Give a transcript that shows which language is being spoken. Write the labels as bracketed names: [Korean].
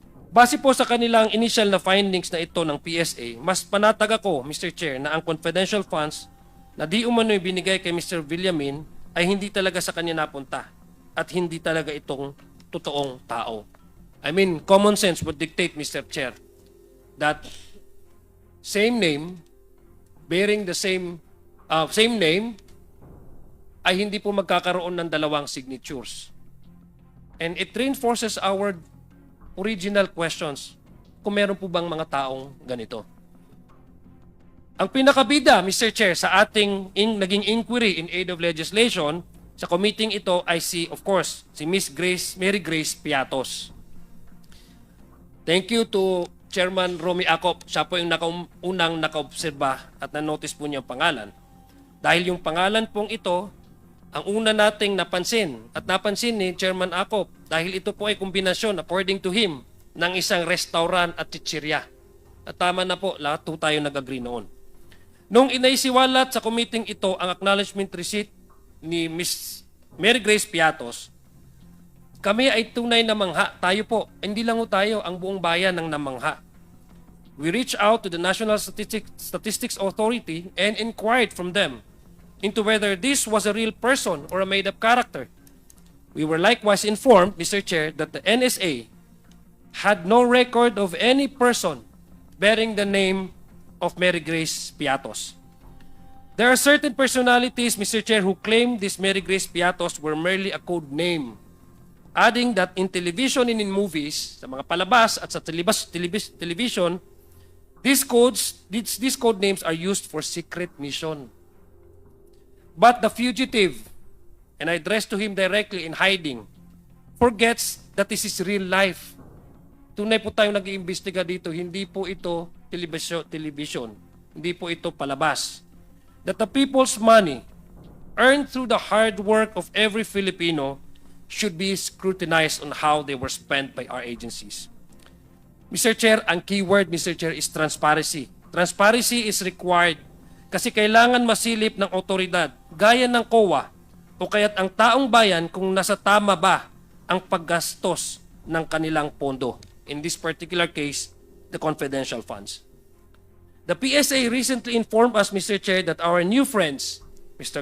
[Filipino] Base po sa kanilang initial na findings na ito ng PSA, mas panatag ako, Mr. Chair, na ang confidential funds na di umano'y binigay kay Mr. Villamin ay hindi talaga sa kanya napunta at hindi talaga itong totoong tao. [English] I mean, common sense would dictate, Mr. Chair, that same name, bearing the same name, ay hindi po magkakaroon ng dalawang signatures. And it reinforces our original questions kung meron po bang mga taong ganito. [Filipino] Ang pinakabida, Mr. Chair, sa ating naging inquiry in aid of legislation sa committee ito ay of course, si Miss Mary Grace Piatos. [English] Thank you to Chairman Romy Acop. [Filipino] Siya po yung unang nakaobserba at na-notice po niya ang pangalan. Dahil yung pangalan pong ito, ang una nating napansin at napansin ni Chairman Acop dahil ito po ay kombinasyon, according to him, ng isang restaurant at chichirya. At tama na po, lahat po tayo nag-agree noon. Nung inaisiwalat sa committee ito ang acknowledgement receipt ni Miss Mary Grace Piatos, kami ay tunay na mangha. Tayo po, hindi lang tayo, ang buong bayan ng namangha. [English] We reached out to the National Statistics Authority and inquired from them into whether this was a real person or a made-up character. We were likewise informed, Mr. Chair, that the NSA had no record of any person bearing the name of Mary Grace Piatos. There are certain personalities, Mr. Chair, who claim this Mary Grace Piatos were merely a code name, adding that in television and in movies, sa mga palabas at sa television, these code names are used for secret mission. But the fugitive, and I address to him directly in hiding, forgets that this is real life. [Filipino] Tunay po tayong nag-iimbestiga dito, hindi po ito television, hindi po ito palabas. [English] That the people's money, earned through the hard work of every Filipino, should be scrutinized on how they were spent by our agencies. Mr. Chair, ang keyword, Mr. Chair, is transparency. [Filipino] Transparency is required kasi kailangan masilip ng otoridad, gaya ng COA, o kaya't ang taong bayan kung nasa tama ba ang paggastos ng kanilang pondo. [English] In this particular case, the confidential funds. The PSA recently informed us, Mr. Chair, that our new friends, Mr.